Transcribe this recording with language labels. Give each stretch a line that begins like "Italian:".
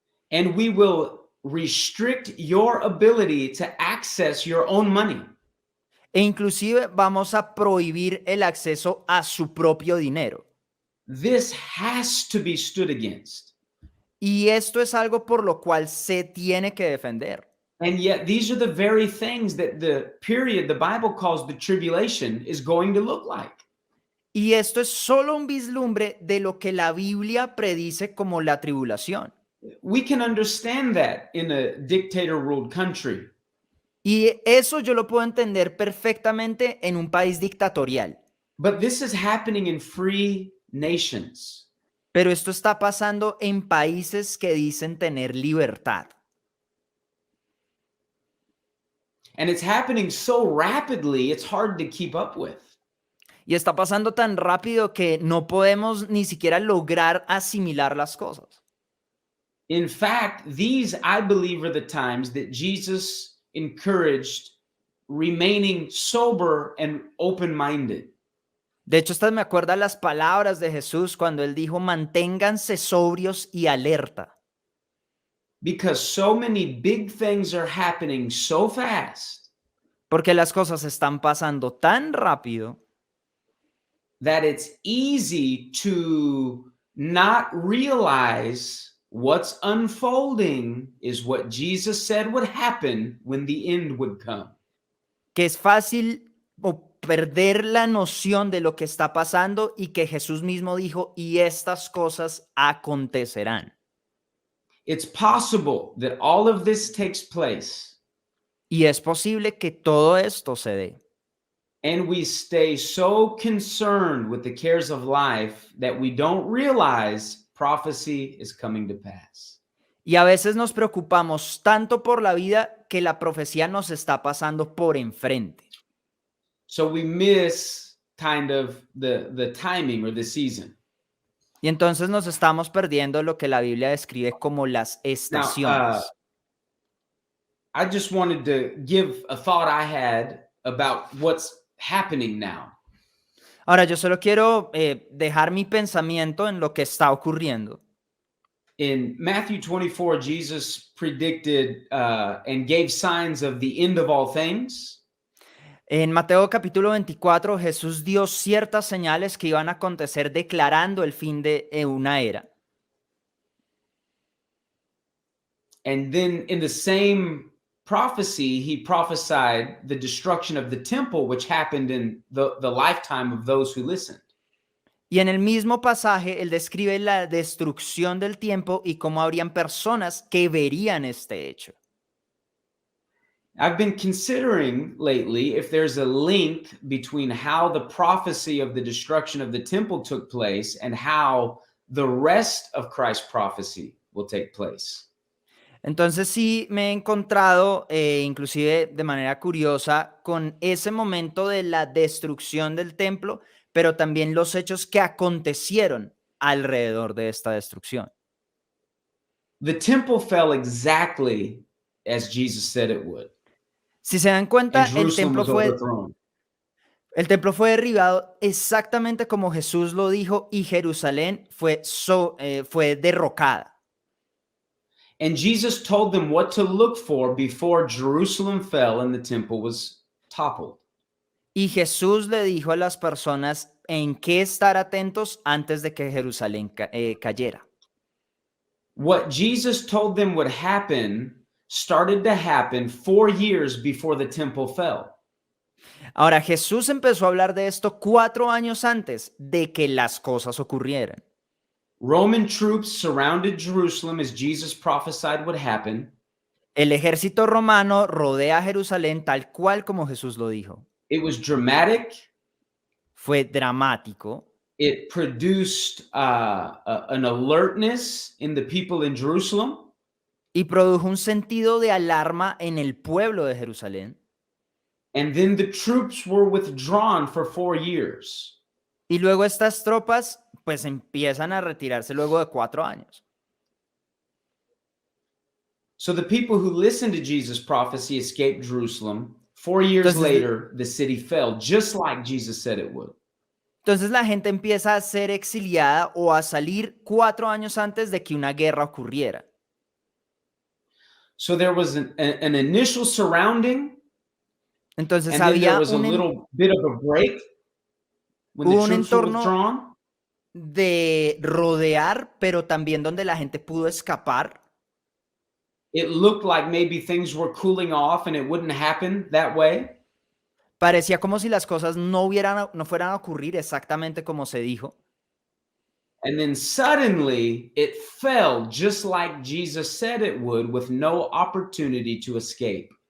English: and we will restrict your ability to access your own money.
Spanish: E inclusive vamos a prohibir el acceso a su propio dinero.
English: This has to be stood against.
Spanish: Y esto es algo por lo cual se tiene que defender.
English: And yet these are the very things that the period the Bible calls the tribulation is going to look like.
Spanish: Y esto es solo un vislumbre de lo que la Biblia predice como la tribulación.
English: We can understand that in a dictator-ruled country.
Spanish: Y eso yo lo puedo entender perfectamente en un país dictatorial.
English: But this is happening in free nations.
Spanish: Pero esto está pasando en países que dicen tener libertad.
English: And it's happening so rapidly, it's hard to keep up with.
Spanish: Y está pasando tan rápido que no podemos ni siquiera lograr asimilar las cosas.
English: In fact, these, I believe, are the times that Jesus encouraged remaining sober and open-minded.
Spanish: De hecho, estas me acuerdan las palabras de Jesús cuando él dijo, manténganse sobrios y alerta.
English: Because so many big things are happening so fast
Spanish: Porque las cosas están pasando tan rápido
English: that it's easy to not realize what's unfolding is what Jesus said would happen when the end would come.
Spanish: que es fácil perder la noción de lo que está pasando y que Jesús mismo dijo, y estas cosas acontecerán.
English: It's possible that all of this takes place
Spanish: Y es posible que todo esto se dé.
English: and we stay so concerned with the cares of life that we don't realize prophecy is coming to pass.
Spanish: Y a veces nos preocupamos tanto por la vida que la profecía nos está pasando por enfrente.
English: So we miss kind of the timing or the season.
Spanish: Y entonces nos estamos perdiendo lo que la Biblia describe como las estaciones.
English: I just wanted to give a thought I had about what's happening now.
Spanish: Ahora, yo solo quiero dejar mi pensamiento en lo que está ocurriendo.
English: In Matthew 24, Jesus predicted and gave signs of the end of all things.
Spanish: En Mateo capítulo 24, Jesús dio ciertas señales que iban a acontecer declarando el fin de una era.
English: And then in the same prophecy, he prophesied the destruction of the temple, which happened in the lifetime of those who listened.
Spanish: Y en el mismo pasaje, él describe la destrucción del tiempo y cómo habrían personas que verían este hecho.
English: I've been considering lately if there's a link between how the prophecy of the destruction of the temple took place and how the rest of Christ's prophecy will take place.
Spanish: Entonces sí me he encontrado, inclusive de manera curiosa, con ese momento de la destrucción del templo, pero también los hechos que acontecieron alrededor de esta destrucción.
English: The temple fell exactly as Jesus said it would.
Spanish: Si se dan cuenta,
English: And Jerusalem was overthrown.
Spanish: el templo fue derribado exactamente como Jesús lo dijo y Jerusalén fue derrocada.
English: And Jesus told them what to look for before Jerusalem fell and the temple was toppled.
Spanish: Y Jesús le dijo a las personas en qué estar atentos antes de que Jerusalén cayera.
English: What Jesus told them would happen started to happen 4 years before the temple fell.
Spanish: Ahora, Jesús empezó a hablar de esto 4 años antes de que las cosas ocurrieran.
English: Roman troops surrounded Jerusalem as Jesus prophesied would happen.
Spanish: El ejército romano rodea Jerusalén tal cual como Jesús lo dijo.
English: It was dramatic.
Spanish: Fue dramático.
English: It produced an alertness in the people in Jerusalem.
Spanish: Y produjo un sentido de alarma en el pueblo de Jerusalén.
English: And then the troops were withdrawn for 4 years.
Spanish: Y luego estas tropas pues empiezan a retirarse luego de 4 años.
English: So the people who listened to Jesus' prophecy escaped Jerusalem. 4 years later, the city fell, just like Jesus said it would.
Spanish: Entonces la gente empieza a ser exiliada o a salir 4 años antes de que una guerra ocurriera.
English: So there was an initial surrounding.
Spanish: Entonces
English: and then there
Spanish: había
English: was a little bit of a break when the troops were withdrawn.
Spanish: De rodear, pero también donde la gente pudo escapar.
English: It looked like maybe things were cooling off and it wouldn't happen that way.
Spanish: Parecía como si las cosas no fueran a ocurrir exactamente como se dijo.
English: And then suddenly it fell just like Jesus said it would, with no opportunity to escape.